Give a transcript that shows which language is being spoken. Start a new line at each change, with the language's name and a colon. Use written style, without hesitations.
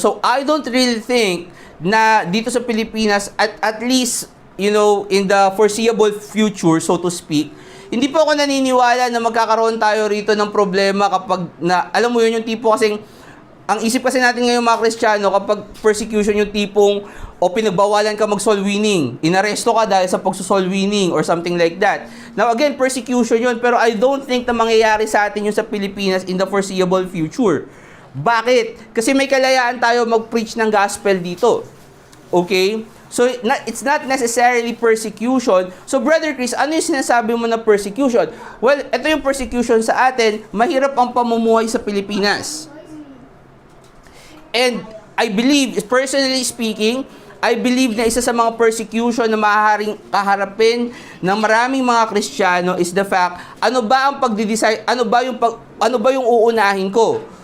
English: So I don't really think
Filipino: na dito sa Pilipinas, at least, you know,
English: in the foreseeable future, so to speak,
Filipino: hindi po ako naniniwala na magkakaroon tayo rito ng problema kapag alam mo yun, yung tipo kasing, ang isip kasi natin ngayon mga Kristiyano, kapag persecution yung tipong, o pinagbawalan ka mag-soul winning, inaresto ka dahil sa pag-soul winning, or something like that.
English: Now again,
Filipino: persecution yun, pero
English: I don't think
Filipino: na mangyayari sa atin yung sa Pilipinas
English: in the foreseeable future.
Filipino: Bakit? Kasi may kalayaan tayo mag-preach ng gospel dito.
English: Okay? So, it's not necessarily persecution.
Filipino: So, Brother Chris, ano yung sinasabi mo na persecution? Well, ito yung persecution sa atin. Mahirap ang pamumuhay sa Pilipinas.
English: And I believe, personally speaking, I believe
Filipino: na isa sa mga persecution na maaaring kaharapin ng maraming mga Kristiyano
English: is the fact,
Filipino: ano ba ang pagdi-decide, ano ba yung uunahin ko?